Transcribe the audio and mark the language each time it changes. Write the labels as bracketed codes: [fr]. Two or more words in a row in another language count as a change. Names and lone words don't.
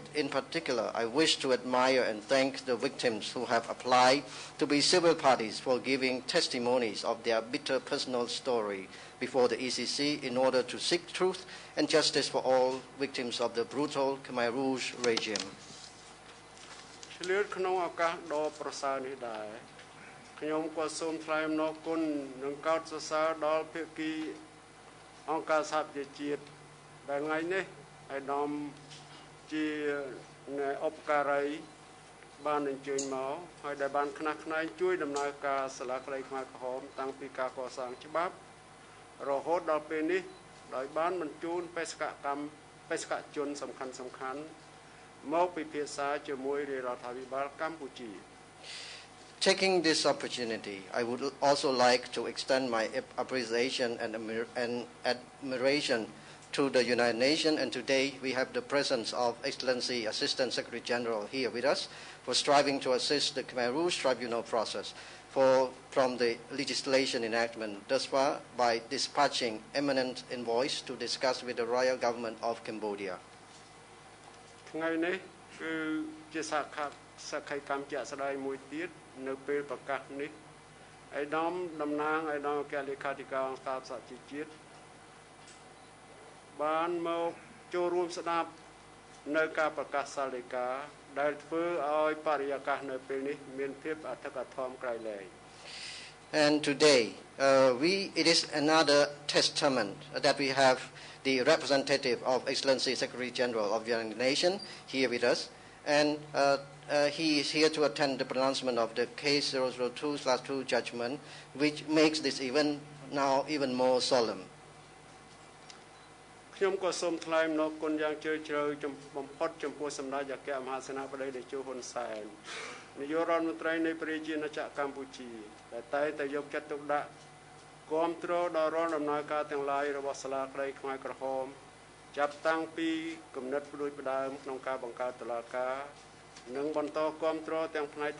[en] In particular, I wish to admire and thank the victims who have applied to be civil parties for giving testimonies of their bitter personal story before the ECC in order to seek truth and justice for all victims of the brutal Khmer Rouge regime. [km] ខ្ញុំក៏សូមថ្លែងអំណរគុណនិងកោតសរសើរដល់ភាគីអង្គការសហប្រជាជាតិ ដែលថ្ងៃនេះអាដាមជាឧបការីបានអញ្ជើញមកហើយដែលបានខ្នះខ្នែងជួយដំណើរការសាលាក្តីខ្មែរក្រហមតាំងពីការកសាងច្បាប់រហូតដល់ពេលនេះដោយបានបញ្ជូនបេសកជនសំខាន់មកពិភាក្សាជាមួយរដ្ឋាភិបាលកម្ពុជា [en] Taking this opportunity, I would also like to extend my appreciation and admiration to the United Nations, and today we have the presence of Excellency Assistant Secretary General here with us for striving to assist the Khmer Rouge tribunal process from the legislation enactment thus far by dispatching eminent envoys to discuss with the royal government of Cambodia. [km] ថ្ងៃនេះគឺជាសក្ខីកម្មជាក់ស្ដែងមួយទៀតនៅពេលប្រកាសនេះឯកឧត្តមតំណាងឯកឧត្តមអគ្គលេខាធិការអង្គការសហជីវជាតិបានមកចូលរួមស្ដាប់នៅការប្រកាសសាលដីកាដែលធ្វើឲ្យបរិយាកាសនៅពេលនេះមានភាពអធិកអធមក្រៃលែង [en] And today it is another testament that we have the representative of Excellency Secretary General of the United Nations here with us, and he is here to attend the pronouncement of the case 002/2 judgment, which makes this event now even more solemn. [km] ខ្ញុំក៏សូមថ្លែងអំណរគុណយ៉ាងជ្រាលជ្រៅបំផុតចំពោះសម្ដេចអគ្គមហាសេនាបតីតេជោហ៊ុនសែននាយករដ្ឋមន្ត្រីនៃប្រជាណាចក្រកម្ពុជាដែលតែងតែយកចិត្តទុកដាក់គាំទ្រដល់រាល់ ដំណើរការទាំងឡាយរបស់សាលាក្តីខ្មែរក្រហមចាប់តាំងពីគំនិតផ្ដួចផ្ដើមក្នុងការបង្កើតតុលាការនិងបន្តគាំទ្រទាំងផ្នែកថ